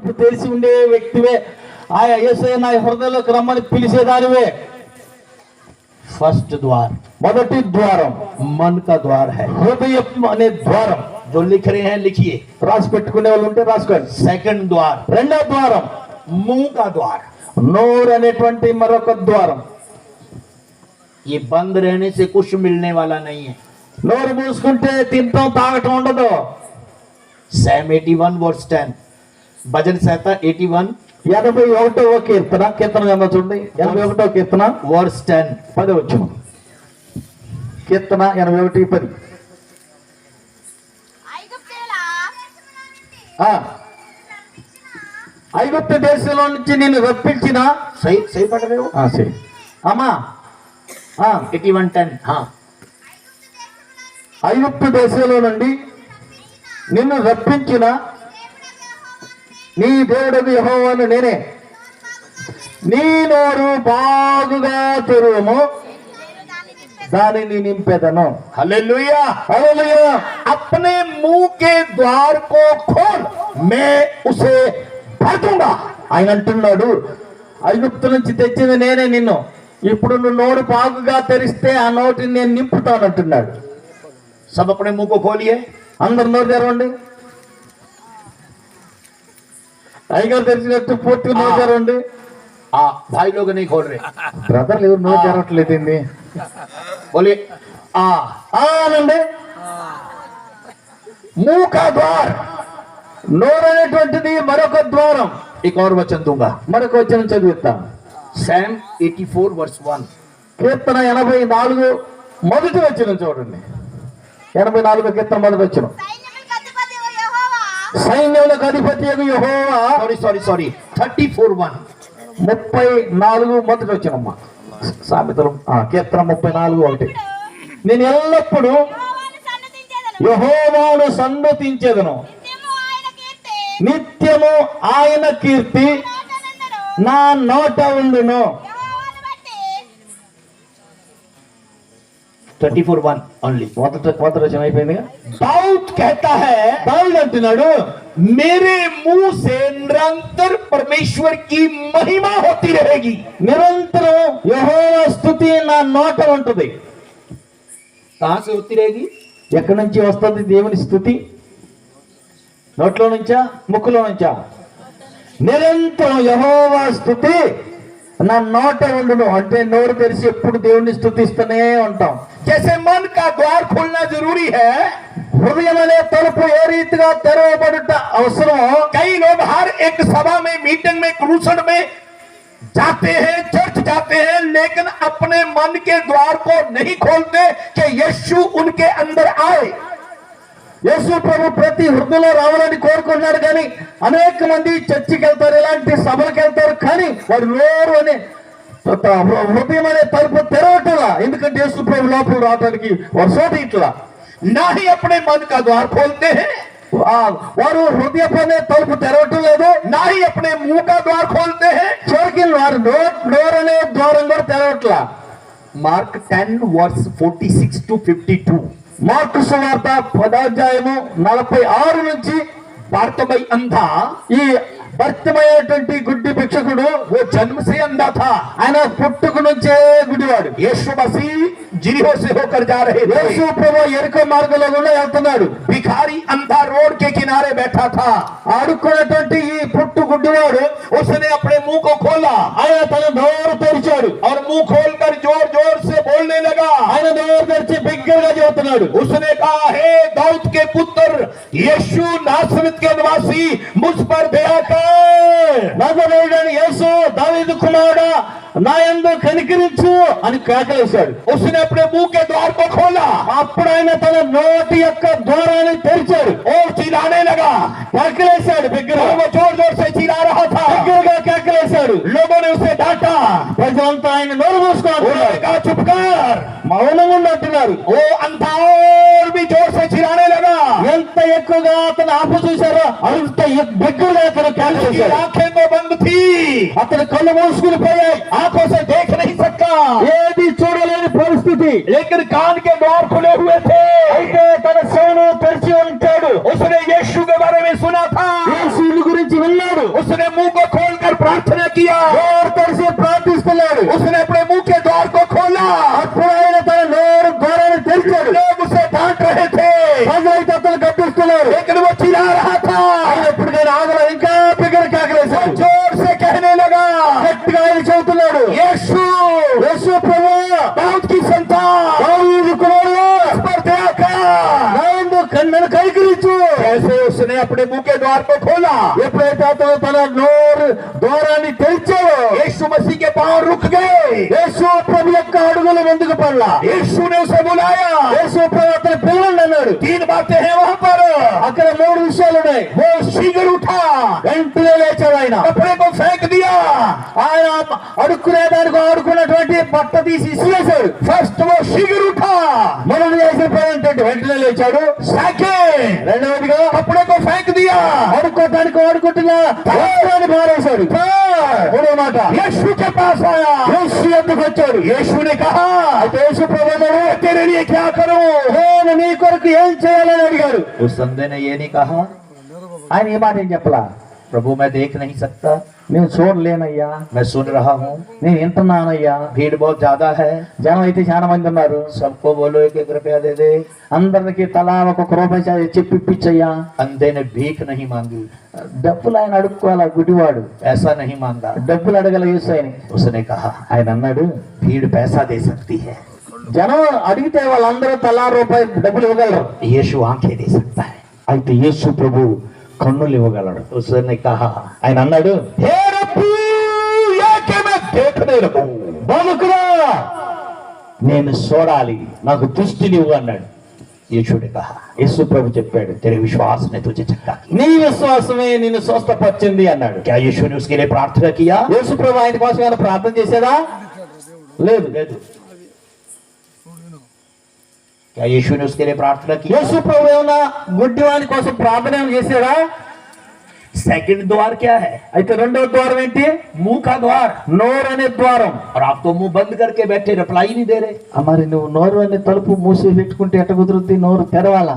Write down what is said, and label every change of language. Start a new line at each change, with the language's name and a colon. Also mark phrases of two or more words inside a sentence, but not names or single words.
Telugu: తెలిసి ఉండే వ్యక్తివే, ఆయా యేసయ్య నా హృదయంలోకి రమ్మని పిలిచేదానివే.
Hindi: फर्स्ट द्वार,
Telugu: మొదటి ద్వారం
Hindi: मन का द्वार है.
Telugu: హృదయం అనే ద్వారం.
Hindi: जो लिख रहे हैं लिखिए.
Telugu: రాసి పెట్టుకునే వాళ్ళు ఉంటే రాసుకోండి.
Hindi: सेकंड द्वार,
Telugu: రెండో ద్వారం
Hindi: मुंह का द्वार.
Telugu: నోరు అనేటువంటి మరొక ద్వారం.
Hindi: ये बंद रहने से कुछ मिलने वाला नहीं है.
Telugu: నోరు మూసుకుంటే తింటాం తాగటం ఉండదు.
English: Psalm 81 verse 10,
Hindi: भजन संहिता 81
Telugu: 81వ కీర్తన, కీర్తన ఏమో చూడండి, 81వ కీర్తన
English: verse 10.
Telugu: 10 వచ్చును. కీర్తన 81:10. ఐగుప్తు దేశంలో నుంచి నేను రప్పించిన
Hindi: सही सही पढ़ रहे हो.
Telugu: సరే అమ్మా
Hindi: 81:10. हाँ,
Telugu: ఐగుప్తు దేశంలో నుండి నిన్ను రప్పించిన నీ దేవుడగు యెహోవాను నేనే. నీ నోరు బాగుగా తెరువుము, దానిని నింపెదను.
Hindi: हालेलुया.
Telugu: హల్లెలూయా.
Hindi: अपने मुंह के द्वार को खोल, मैं उसे भर दूंगा.
Telugu: ఆయన అంటున్నాడు, ఐగుప్తు నుంచి తెచ్చింది నేనే నిన్ను, ఇప్పుడు నువ్వు నోరు బాగుగా తెరిస్తే ఆ నోటిని నేను నింపుతాను అంటున్నాడు.
Hindi: सब अपने मुंह को खोलिए.
Telugu: అందరు నోరు తెరవండి. అయ్యగారు తెరిచినట్టు పూర్తిగా నోరు తెరవండి.
Hindi: भाई लोग नहीं खोल रहे.
Telugu: బ్రదర్లు ఎవరు నోరు తెరవట్లేదండి.
Hindi: बोलिए
Telugu: అనండి.
Hindi: मुंह का द्वार.
Telugu: నోరు అనేటువంటిది మరొక ద్వారం.
Hindi: एक और वचन दूंगा.
Telugu: మరొక వచనం చదివిస్తాం.
English: Psalm 84 verse 1.
Telugu: కీర్తన 84 మొదటి వచనం చూడండి. 84 కీర్తన మొదటి వచనం. సైన్యములకు అధిపతి యెహోవా.
English: Sorry 34 1.
Telugu: 34 మొదటి వచనమ్మా. సామెతలు కీర్తన 34:1. నేను ఎల్లప్పుడూ యెహోవాను సన్నతించెదను, నిత్యము ఆయన కీర్తి నా నోట ఉండును.
English: 34:1 only.
Telugu: మొదటి వచనం అయిపోయింది.
Hindi: दाऊद कहता है,
Telugu: దావీదు అంటున్నాడు,
Hindi: मेरे मुंह से निरंतर परमेश्वर की महिमा होती रहेगी.
Telugu: నిరంతరం యెహోవా స్తుతి నా నోట ఉంటుంది.
Hindi: कहां से होती रहेगी?
Telugu: ఎక్కడి నుంచి వస్తుంది దేవుని స్తుతి? నోట్లో నుంచా, ముక్కులో నుంచా? నిరంతరం యెహోవా స్తుతి నా నోట ఉండును. అంటే నోరు తెరిచి ఎప్పుడు దేవుణ్ణి స్తుతిస్తూనే ఉంటాం.
Hindi: जैसे मन का द्वार खोलना जरूरी है,
Telugu: హృదయం అనే తలుపు ఏ రీతిగా తెరవబడుట అవసరం.
Hindi: कई लोग हर एक सभा में, मीटिंग में, क्रूसड में जाते हैं, चर्च जाते हैं, लेकिन अपने मन के द्वार को नहीं खोलते कि यीशु उनके अंदर आए.
Telugu: యేసు ప్రభు ప్రతి హృదయంలో రావాలని కోరుకుంటున్నాడు, కానీ అనేక మంది చర్చికి వెళ్తారు, ఇలాంటి సభలకు వెళ్తారు, కానీ వారు నోరు అనే హృదయం అనే తలుపు తెరవటలా. ఎందుకంటే యేసు ప్రభు లోపల రావడానికి వారు చోట ఇట్లా
Hindi: ना ही अपने मन का द्वार खोलते हैं,
Telugu: వారు హృదయపనే తలుపు తెరవటం లేదు,
Hindi: ना ही अपने मुंह का द्वार खोलते हैं.
Telugu: చివరికి వారు నోరు అనే ద్వారం కూడా తెరవట్లా.
English: Mark 10 verse 46 to 52.
Telugu: మార్కు సువార్త 10:46 నుంచి.
Hindi: बारतमई अंधा,
Telugu: ఈ భర్తమైనటువంటి గుడ్డి భిక్షకుడు,
Hindi: वो जन्म से अंधा था.
Telugu: ఆయన పుట్టుక నుంచే గుడివాడు.
Hindi: यीशु मसीह जिरिहो से होकर जा रहे
Telugu: యేసు
Hindi: थे.
Telugu: ప్రభు ఎరుకో మార్గంలో కూడా వెళ్తున్నాడు.
Hindi: भिखारी अंधा रोड के किनारे बैठा था.
Telugu: ఆడుకున్నటువంటి ఈ పుట్టు గుడ్డివాడు
Hindi: उसने अपने मुंह को खोला
Telugu: ఆయన తన నోరు తెరిచాడు.
Hindi: और मुंह खोलकर जोर जोर से बोलने लगा.
Telugu: ఆయన నోరు తెరిచి బిగ్గరగా చెబుతున్నాడు.
Hindi: उसने कहा, हे दाऊद के पुत्र यीशु नासरत के निवासी, मुझ पर दया कर.
Telugu: నజరేయుడైన యేసు, దావీదు కుమారుడా, నా యందు కనికరించు అని కేకలేశాడు.
Hindi: उसने अपने मुंह के द्वार को खोला
Telugu: అప్పుడు ఆయన తన నోటి యొక్క ద్వారాన్ని తెరిచాడు.
Hindi: और चिल्लाने लगा.
Telugu: కేకలేశాడు బిగ్గరగా.
Hindi: और वो जोर जोर से चिल्ला रहा था.
Telugu: బిగ్గరగా కేకలేశాడు.
Hindi: लोगों ने उसे डांटा.
Telugu: ప్రజలంతా ఆయన నోరు
Hindi: उन्होंने
Telugu: మూసుకున్నారు,
Hindi: कहा, चुप कर.
Telugu: మౌనంగా ఉన్నట్టున్నారు.
Hindi: वो अंधा और भी जोर से चिल्लाने लगा।
Telugu: ఎంత ఎక్కువగా అతను ఆపు చూశారో అంత బిగ్గరగా అతను కేకలు
Hindi: उसकी
Telugu: వేశాడు.
Hindi: आंखें तो बंद थी,
Telugu: అతని కళ్ళు మూసుకుని పోయాయి.
Hindi: आंखों से देख नहीं सकता,
Telugu: ఏది చూడలేని పరిస్థితి.
Hindi: लेकिन कान के द्वार खुले हुए थे।
Telugu: అయితే తన చెవులు తెరిచి ఉంటాడు.
Hindi: उसने यीशु के बारे में सुना था,
Telugu: యేసుని గురించి విన్నాడు.
Hindi: उसने मुंह को खोलकर प्रार्थना किया,
Telugu: నోరు తెరిచి ప్రార్థిస్తున్నాడు.
Hindi: उसने अपने मुंह के द्वार को खोला।
Telugu: అప్పుడు ఆయన తన నోరు ద్వారాన్ని తెరిచాడు.
Hindi: लोग उसे डांट रहे थे,
Telugu: ప్రజలైతే అతను గద్దిస్తున్నారు.
Hindi: लेकिन वो चिल्ला रहा था,
Telugu: ఆయన ఎప్పటికైనా ఆగల ఇంకా బిగ్గర కేకలేశాడు.
Hindi: जोर से कहने लगा,
Telugu: గట్టిగా ఆయన చెబుతున్నాడు,
Hindi: यीशु
Telugu: యేసు ప్రభువా,
Hindi: दाऊद की संतान,
Telugu: దావీదు కుమారుడా,
Hindi: इस पर दया कर।
Telugu: నన్ను కనికరించు.
Hindi: कैसे उसने अपने मुंह के द्वार को खोला,
Telugu: ఎప్పుడైతే అతను తన నోరు ద్వారాన్ని తెరిచాడో
Hindi: यीशु मसीह के पांव रुक गए।
Telugu: యేసు ప్రభు యొక్క అడుగులు ముందుకు పడలా.
Hindi: यीशु ने उसे बुलाया।
Telugu: యేసు ప్రభు అతని పిల్లలు అన్నాడు.
Hindi: 3 बातें हैं वहां पर।
Telugu: అక్కడ 3 విషయాలు ఉన్నాయి.
Hindi: वो शीघ्र उठा,
Telugu: వెంటనే లేచాడు ఆయన.
Hindi: कपड़े को फेंक दिया।
Telugu: ఆయన అడుక్కునే దానికి ఆడుకున్నటువంటి బట్ట తీసి ఇసిరేశాడు.
Hindi: फर्स्ट वो शीघ्र उठा,
Telugu: మనం చేసిన పని ఏంటంటే వెంటనే లేచాడు.
Hindi: सेकंड
Telugu: రెండవదిగా
Hindi: कपड़े को फेंक दिया।
Telugu: ఆడుకోవడానికి ఆడుకుంటున్న వస్త్రాన్ని మారేశాడు. మూడో మాట,
Hindi: यीशु के पास आया।
Telugu: యేసు ఎందుకు వచ్చాడు.
Hindi: यीशु ने कहा,
Telugu: అయితే యేసు ప్రభు అన్నాడు,
Hindi: तेरे लिए क्या करूं?
Telugu: నేను నీ కొరకు ఏం చేయాలని అడిగాడు.
Hindi: उस संदेह ने ये नहीं कहा,
Telugu: ఆయన ఏ మాట ఏం చెప్పలా,
Hindi: प्रभु मैं देख नहीं सकता,
Telugu: నేను చూడలేనయ్యా,
Hindi: मैं सुन रहा हूँ,
Telugu: నేను వింటున్నానయ్యా,
Hindi: भीड़ बहुत ज्यादा है,
Telugu: జనం అయితే చాలా మంది ఉన్నారు,
Hindi: सबको बोलो 1-1 रुपया दे दे।
Telugu: అందరికి తలా ఒక్కొక్క రూపాయి చెప్పి ఇప్పించయ్యా.
Hindi: अंधे ने भीख नहीं मांगी,
Telugu: డబ్బులు ఆయన అడుక్కోవాలా, గుడివాడు
Hindi: ऐसा नहीं मांगा।
Telugu: డబ్బులు అడగల యేసు ఆయన.
Hindi: उसने कहा,
Telugu: ఆయన అన్నాడు,
Hindi: भीड़ पैसा दे सकती है,
Telugu: జనం అడిగితే వాళ్ళందరూ తలా రూపాయి డబ్బులు ఇవ్వగలరు,
Hindi: यीशु आंखें दे सकता है।
Telugu: అయితే యేసు ప్రభు కన్నులు ఇవ్వగలడు.
Hindi: उसने कहा,
Telugu: ఆయన అన్నాడు,
Hindi: हे रब्बू, या कि मैं देखने लगूं।
Telugu: బాలకుడా నేను చూడాలి, నాకు దృష్టిని ఇవ్వు అన్నాడు.
Hindi: यीशु ने कहा,
Telugu: యేసు ప్రభు చెప్పాడు,
Hindi: तेरे विश्वास ने तुझे चक्का किया।
Telugu: నీ విశ్వాసమే నిన్ను స్వస్థపరిచింది అన్నాడు.
Hindi: क्या यीशु ने उसके लिए प्रार्थना किया?
Telugu: యేసు ప్రభు ఆయన కోసం ఏమైనా ప్రార్థన చేశాడా? లేదు.
Hindi: क्या यीशु ने उसके लिए प्रार्थना किया?
Telugu: యేసు ప్రభు ఏమైనా గుడ్డివాని కోసం ప్రార్థన ఏమైనా చేశాడా?
Hindi: सेकंड द्वार क्या है?
Telugu: అయితే రెండవ ద్వారం ఏంటి?
Hindi: मुंह का द्वार।
Telugu: నోరు అనే ద్వారం.
Hindi: और आप तो मुंह बंद करके बैठे, रिप्लाई नहीं दे रहे।
Telugu: మరి నువ్వు నోరు అనే తలుపు మూసి పెట్టుకుంటే ఎట్ట కుదురుద్ది? నోరు తెరవాలా.